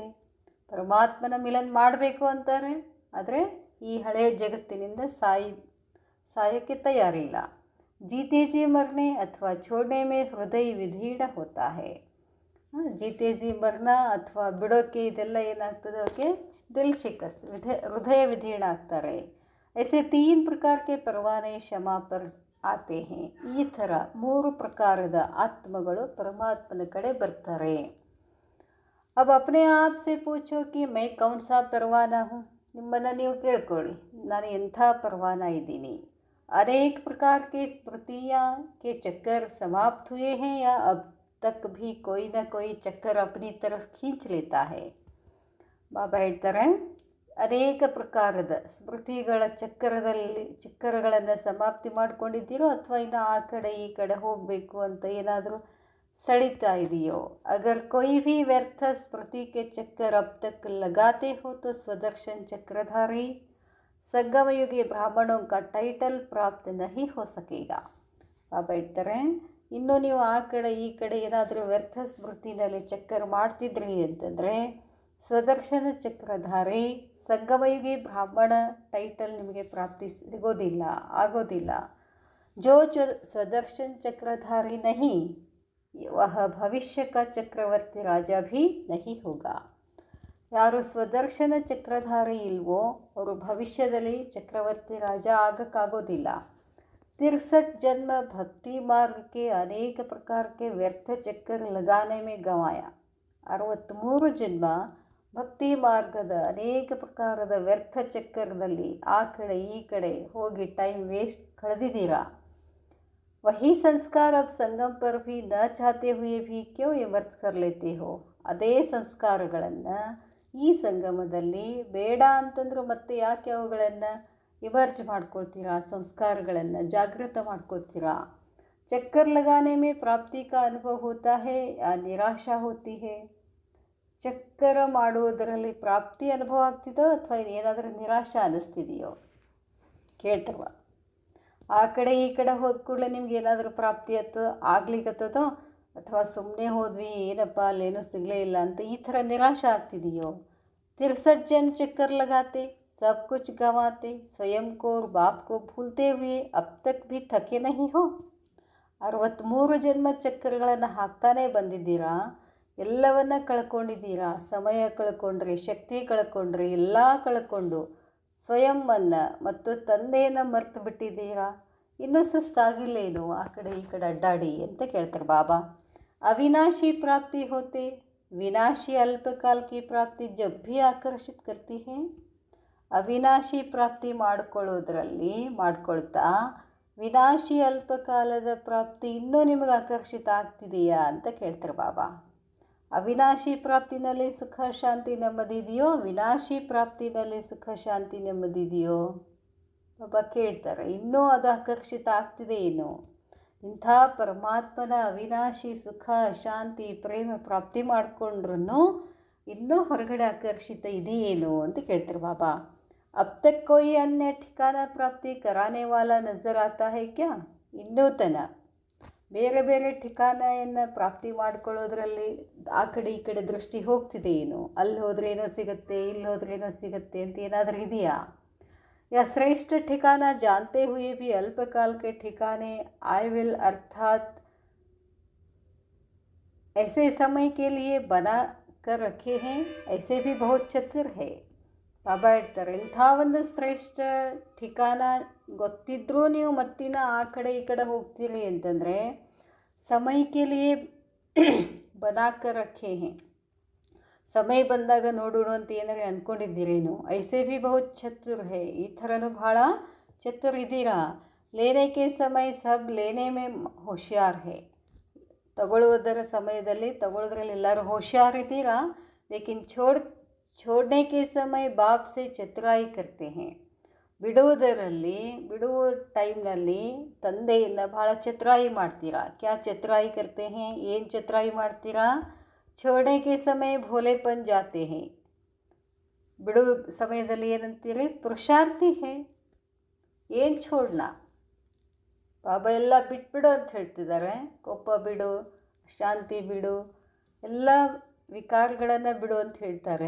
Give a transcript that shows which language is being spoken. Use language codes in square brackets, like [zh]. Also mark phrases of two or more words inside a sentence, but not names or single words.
[kn] ಪರಮಾತ್ಮನ ಮಿಲನ್ ಮಾಡಬೇಕು ಅಂತಾರೆ, ಆದರೆ ಈ ಹಳೆಯ ಜಗತ್ತಿನಿಂದ ಸಾಯೋಕ್ಕೆ ತಯಾರಿಲ್ಲ. [hi] जीते जी मरने अथवा छोड़ने में हृदय विधीढ होता है. जीते जी मरना [kn] ಅಥವಾ ಬಿಡೋಕ್ಕೆ ಇದೆಲ್ಲ ಏನಾಗ್ತದೆ, ಅವಕ್ಕೆ [hi] दिल शिकस्त, [kn] ಹೃದಯ ವಿಧೀಢ ಆಗ್ತಾರೆ. [hi] ऐसे 3 प्रकार के परवाने क्षमा पर आते हैं. [kn] ಈ ಥರ 3 ಪ್ರಕಾರದ ಆತ್ಮಗಳು ಪರಮಾತ್ಮನ ಕಡೆ ಬರ್ತಾರೆ. [hi] अब अपने आप से पूछो कि मैं कौन सा परवाना हूँ. [kn] ನಿಮ್ಮನ್ನು ನೀವು ಕೇಳ್ಕೊಳ್ಳಿ, ನಾನು ಎಂಥ ಪರವಾನ ಇದ್ದೀನಿ. [hi] अनेक प्रकार के स्मृतियाँ के चक्कर समाप्त हुए हैं या अब तक भी कोई ना कोई चक्कर अपनी तरफ खींच लेता है. [kn] ಬಾಬಾ ಹೇಳ್ತಾರೆ, ಅನೇಕ ಪ್ರಕಾರದ ಸ್ಮೃತಿಗಳ ಚಕ್ಕರಗಳನ್ನು ಸಮಾಪ್ತಿ ಮಾಡ್ಕೊಂಡಿದ್ದೀರೋ ಅಥವಾ ಇನ್ನು ಆ ಕಡೆ ಈ ಕಡೆ ಹೋಗಬೇಕು ಅಂತ ಏನಾದರೂ सड़ीता ಇದೆಯೋ. [hi] अगर कोई भी व्यर्थ स्मृति के चक्कर अब तक लगाते हो तो स्वदर्शन चक्रधारी संगमयुगी ब्राह्मणों का टाइटल प्राप्त नहीं हो सकेगा. [kn] ಬಾಬಾ ಹೇಳ್ತಾರೆ, ಇನ್ನು ನೀವು ಆ ಕಡೆ ಈ ಕಡೆ ಏನಾದರೂ ವ್ಯರ್ಥ ಸ್ಮೃತಿನಲ್ಲಿ ಚಕ್ಕರ್ ಮಾಡ್ತಿದ್ರಿ ಅಂತಂದರೆ ಸ್ವದರ್ಶನ ಚಕ್ರಧಾರಿ ಸಂಗಮಯುಗಿ ಬ್ರಾಹ್ಮಣ ಟೈಟಲ್ ನಿಮಗೆ ಪ್ರಾಪ್ತಿ ಆಗೋದಿಲ್ಲ. [hi] जो स्वदर्शन चक्रधारी नहीं वह भविष्य का चक्रवर्ती राजा भी नहीं होगा. [kn] ಯಾರು ಸ್ವದರ್ಶನ ಚಕ್ರಧಾರಿ ಇಲ್ವೋ ಅವರು ಭವಿಷ್ಯದಲ್ಲಿ ಚಕ್ರವರ್ತಿ ರಾಜ ಆಗಕ್ಕಾಗೋದಿಲ್ಲ. [hi] 63 जन्म भक्ति मार्ग के अनेक प्रकार के व्यर्थ चक्कर लगाने में गंवाया. [kn] 63 ಜನ್ಮ ಭಕ್ತಿ ಮಾರ್ಗದ ಅನೇಕ ಪ್ರಕಾರದ ವ್ಯರ್ಥ ಚಕ್ಕರದಲ್ಲಿ ಆ ಕಡೆ ಈ ಕಡೆ ಹೋಗಿ [en] time waste [kn] ಕಳೆದಿದ್ದೀರಾ. [hi] वही संस्कार अब संगम पर भी न चाहते हुए भी क्यों इमर्ज कर लेते हो. [kn] ಅದೇ ಸಂಸ್ಕಾರಗಳನ್ನು ಈ ಸಂಗಮದಲ್ಲಿ ಬೇಡ ಅಂತಂದ್ರೆ ಮತ್ತೆ ಯಾಕೆ ಅವುಗಳನ್ನು ಇಮರ್ಜ್ ಮಾಡ್ಕೊಳ್ತೀರಾ, ಸಂಸ್ಕಾರಗಳನ್ನು ಜಾಗೃತ ಮಾಡ್ಕೊಳ್ತೀರಾ. [hi] ಚಕ್ಕರ್ लगाने में प्राप्ति का अनुभव होता है या निराशा होती है. [kn] ಚಕ್ಕರ ಮಾಡುವುದರಲ್ಲಿ ಪ್ರಾಪ್ತಿ ಅನುಭವ ಆಗ್ತಿದೋ ಅಥವಾ ಏನಾದರೂ ನಿರಾಶೆ ಅನ್ನಿಸ್ತಿದೆಯೋ ಕೇಳ್ತವ. ಆ ಕಡೆ ಈ ಕಡೆ ಹೋದ ಕೂಡಲೇ ನಿಮ್ಗೆ ಏನಾದರೂ ಪ್ರಾಪ್ತಿ ಆಗ್ಲಿಕ್ಕತ್ತದೋ ಅಥವಾ ಸುಮ್ಮನೆ ಹೋದ್ವಿ ಏನಪ್ಪ ಅಲ್ಲೇನೂ ಸಿಗಲೇ ಇಲ್ಲ ಅಂತ ಈ ಥರ ನಿರಾಶೆ ಆಗ್ತಿದೆಯೋ. 63 जन्म चक्कर लगाते सब कुछ गंवाते स्वयं को और बाप को भूलते हुए अब तक भी थके नहीं हो. 63 ಜನ್ಮ ಚಕ್ಕರ್ಗಳನ್ನು ಹಾಕ್ತಾನೇ ಬಂದಿದ್ದೀರಾ, ಎಲ್ಲವನ್ನ ಕಳ್ಕೊಂಡಿದ್ದೀರಾ. ಸಮಯ ಕಳ್ಕೊಂಡ್ರಿ, ಶಕ್ತಿ ಕಳ್ಕೊಂಡ್ರಿ, ಎಲ್ಲ ಕಳ್ಕೊಂಡು ಸ್ವಯಂವನ್ನು ಮತ್ತು ತಂದೆಯನ್ನು ಮರ್ತು ಬಿಟ್ಟಿದ್ದೀರಾ. ಇನ್ನೂ ಸುಸ್ತಾಗಿಲ್ಲೇನು ಆ ಕಡೆ ಈ ಕಡೆ ಅಡ್ಡಾಡಿ ಅಂತ ಕೇಳ್ತಾರೆ ಬಾಬಾ. अविनाशी प्राप्ति होते विनाशी अल्पकाल की प्राप्ति जब भी आकर्षित करती है. ಅವಿನಾಶಿ ಪ್ರಾಪ್ತಿ ಮಾಡ್ಕೊಳ್ತಾ ವಿನಾಶಿ ಅಲ್ಪಕಾಲದ ಪ್ರಾಪ್ತಿ ಇನ್ನೂ ನಿಮಗೆ ಆಕರ್ಷಿತ ಆಗ್ತಿದೆಯಾ ಅಂತ ಕೇಳ್ತಾರೆ ಬಾಬಾ. ಅವಿನಾಶಿ ಪ್ರಾಪ್ತಿನಲ್ಲಿ ಸುಖ ಶಾಂತಿ ನೆಮ್ಮದಿದೆಯೋ, ವಿನಾಶಿ ಪ್ರಾಪ್ತಿನಲ್ಲಿ ಸುಖ ಶಾಂತಿ ನೆಮ್ಮದಿದೆಯೋ ಬಾಬಾ ಕೇಳ್ತಾರೆ. ಇನ್ನೂ ಅದು ಆಕರ್ಷಿತ ಆಗ್ತಿದೆ ಏನು. ಇಂಥ ಪರಮಾತ್ಮನ ಅವಿನಾಶಿ ಸುಖ ಶಾಂತಿ ಪ್ರೇಮ ಪ್ರಾಪ್ತಿ ಮಾಡಿಕೊಂಡ್ರೂ ಇನ್ನೂ ಹೊರಗಡೆ ಆಕರ್ಷಿತ ಇದೆಯೇನು ಅಂತ ಕೇಳ್ತಾರೆ ಬಾಬಾ. [hi] अब तक कोई अन्य ठिकाना प्राप्ति कराने वाला नजर आता है क्या. [kn] ಇನ್ನೂ ಬೇರೆ ಬೇರೆ ठिकाನೆಯನ್ನು ಪ್ರಾಪ್ತಿ ಮಾಡ್ಕೊಳ್ಳೋದ್ರಲ್ಲಿ ಆ ಕಡೆ ಈ ಕಡೆ ದೃಷ್ಟಿ ಹೋಗ್ತಿದೆ ಏನು. ಅಲ್ಲಿ ಹೋದ್ರೆ ಏನೋ ಸಿಗುತ್ತೆ, ಇಲ್ಲಿ ಹೋದ್ರೆ ಏನೋ ಸಿಗುತ್ತೆ ಅಂತ ಏನಾದರೂ ಇದೆಯಾ. [hi] या श्रेष्ठ ठिकाना जानते हुए भी अल्पकाल के ठिकाने [en] I will [hi] अर्थात ऐसे समय के लिए बना कर रखे हैं, ऐसे भी बहुत चतुर है. [kn] ಬಾಬಾ ಹೇಳ್ತಾರೆ, ಇಂಥ ಒಂದು ಶ್ರೇಷ್ಠ ठिकाನ ಗೊತ್ತಿದ್ರೂ ನೀವು ಮತ್ತಿನ ಆ ಕಡೆ ಈ ಕಡೆ ಹೋಗ್ತೀರಿ ಅಂತಂದರೆ ಸಮಯಕ್ಕೆ [hi] लिए बनाकर रखे हैं. [kn] ಸಮಯ ಬಂದಾಗ ನೋಡೋಣ ಅಂತ ಏನಾರು ಅಂದ್ಕೊಂಡಿದ್ದೀರೇನು. [hi] ऐसे भी बहुत चतुर है, [kn] ಈ ಥರನೂ ಭಾಳ ಚತುರ್ ಇದ್ದೀರಾ. [hi] लेने के समय सब लेने में होशियार है. [kn] ತಗೊಳ್ಳುವುದರ ಸಮಯದಲ್ಲಿ ತಗೊಳ್ಳೋದ್ರಲ್ಲಿ ಎಲ್ಲರೂ ಹೋಶಿಯಾರ್ ಇದ್ದೀರಾ. [hi] ಲೇಕಿನ್ छोड़ने के समय बाप से चतुराई करते हैं. [kn] ಬಿಡುವ ಟೈಮ್ನಲ್ಲಿ ತಂದೆಯಿಂದ ಭಾಳ ಚತುರಾಯಿ ಮಾಡ್ತೀರಾ. [hi] क्या चतुराई करते हैं, [kn] ಏನು ಚತುರಾಯಿ ಮಾಡ್ತೀರಾ. [hi] छोड़ने के समय भोलेपन जाते हैं. [kn] ಬಿಡುವ ಸಮಯದಲ್ಲಿ ಏನಂತೀರಿ, [hi] पुरुषार्थी है. [kn] ಏನು ಛೋಡ್ನ ಬಾಬಾ ಎಲ್ಲ ಬಿಟ್ಬಿಡು ಅಂತ ಹೇಳ್ತಿದ್ದಾರೆ. ಕೋಪ ಬಿಡು, ಶಾಂತಿ ಬಿಡು, ಎಲ್ಲ ವಿಕಾರಗಳನ್ನು ಬಿಡು ಅಂತ ಹೇಳ್ತಾರೆ.